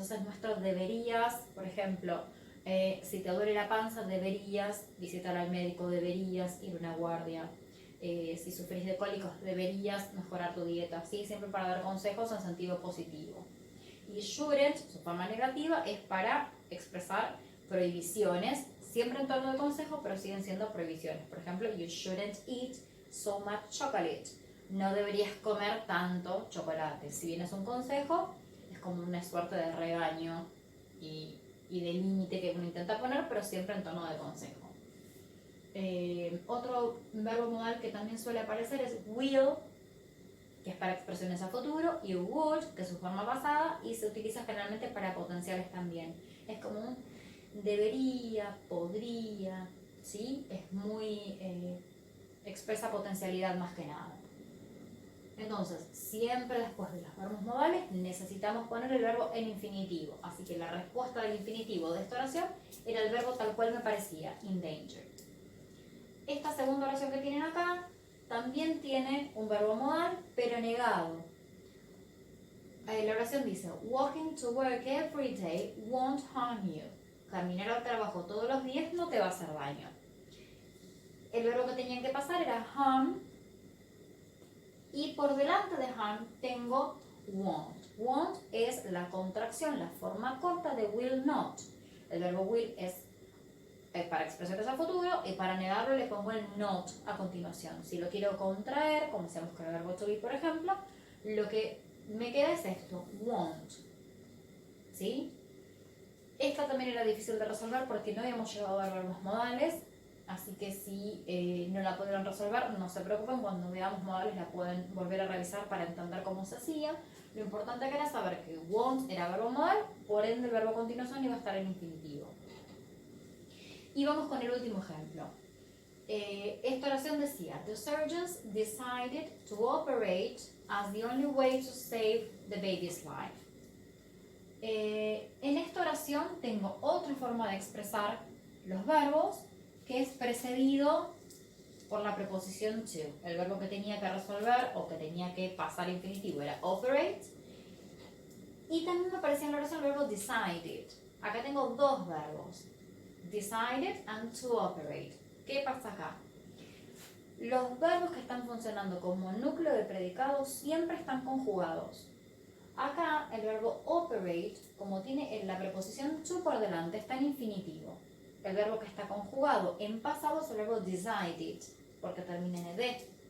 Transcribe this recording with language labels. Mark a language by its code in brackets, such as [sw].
[es] Ese es nuestro deberías. Por ejemplo, si te duele la panza, deberías visitar al médico, deberías ir a una guardia. Si sufrís de cólicos, deberías mejorar tu dieta. ¿Sí? Siempre para dar consejos en sentido positivo. Y shouldn't, su forma negativa, es para expresar prohibiciones, siempre en torno de consejo, pero siguen siendo prohibiciones. Por ejemplo, [en] you shouldn't eat so much chocolate. [es] No deberías comer tanto chocolate. Si bien es un consejo, es como una suerte de regaño y de límite que uno intenta poner, pero siempre en tono de consejo. Otro verbo modal que también suele aparecer es will, que es para expresiones a futuro, y would, que es su forma pasada, y se utiliza generalmente para potenciales también. Es como un debería, podría, ¿sí? Es muy, expresa potencialidad más que nada. Entonces, siempre después de los verbos modales necesitamos poner el verbo en infinitivo. Así que la respuesta del infinitivo de esta oración era el verbo tal cual me parecía, endanger. Esta segunda oración que tienen acá también tiene un verbo modal, pero negado. La oración dice, [en] walking to work every day won't harm you. [es] Caminar al trabajo todos los días no te va a hacer daño. El verbo que tenían que pasar era harm, y por delante de harm tengo won't. Won't es la contracción, la forma corta de will not. El verbo will es para expresiones a futuro, y para negarlo le pongo el not a continuación. Si lo quiero contraer, como hacemos con el verbo to be, por ejemplo, lo que me queda es esto, won't. ¿Sí? Esta también era difícil de resolver porque no habíamos llegado a verbos modales, así que si no la pudieron resolver, no se preocupen, cuando veamos modales la pueden volver a revisar para entender cómo se hacía. Lo importante que era saber que won't era verbo modal, por ende el verbo a continuación iba a estar en infinitivo. Y vamos con el último ejemplo. Esta oración decía, [en] the surgeons decided to operate as the only way to save the baby's life. [es] En esta oración tengo otra forma de expresar los verbos, que es precedido por la preposición to. El verbo que tenía que resolver o que tenía que pasar infinitivo era operate. Y también me aparecía en la oración el verbo decided. Acá tengo dos verbos, decided and to operate. ¿Qué pasa acá? Los verbos que están funcionando como núcleo de predicado siempre están conjugados. Acá el verbo operate, como tiene la preposición to por delante, está en infinitivo. El verbo que está conjugado en pasado es el verbo decided, porque termina en ed.